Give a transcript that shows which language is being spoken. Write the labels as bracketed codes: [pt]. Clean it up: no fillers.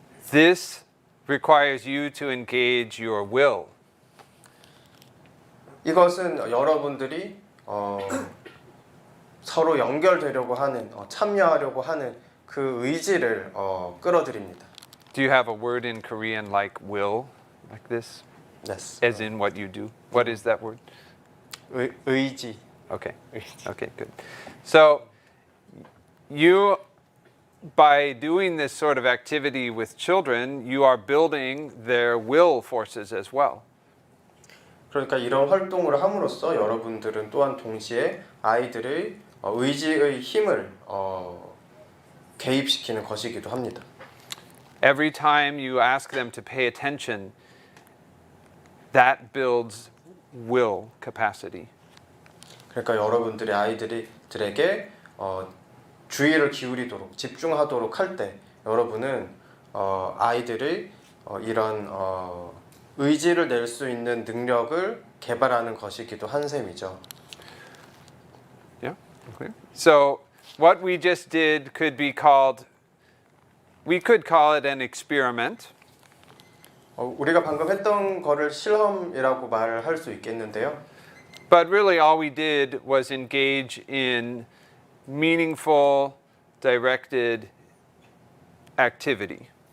[en] This requires you to engage your will. [ko] 이것은 여러분들이 서로 연결되려고 하는 참여하려고 하는 그 의지를 끌어들입니다. [en] Do you have a word in Korean like will, like this? Yes. As in what you do? What is that word? [ko] 의지. [en] Okay. Okay, good. So you, by doing this sort of activity with children, you are building their will forces as well. [ko] 그러니까 이런 활동을 함으로써 여러분들은 또한 동시에 아이들의 의지의 힘을 개입시키는 것이기도 합니다. [en] Every time you ask them to pay attention, that builds will capacity. [ko] 그러니까 여러분들이 아이들에게 주의를 기울이도록 집중하도록 할 때 여러분은 아이들의 이런 의지를 낼 수 있는 능력을 개발하는 것이기도 한 셈이죠. [en] Yeah, clear. So what we just did could be called, we could call it an experiment. [ko] 우리가 방금 했던 거를 실험이라고 말을 할 수 있겠는데요. [en] But really all we did was engage in meaningful, directed activity.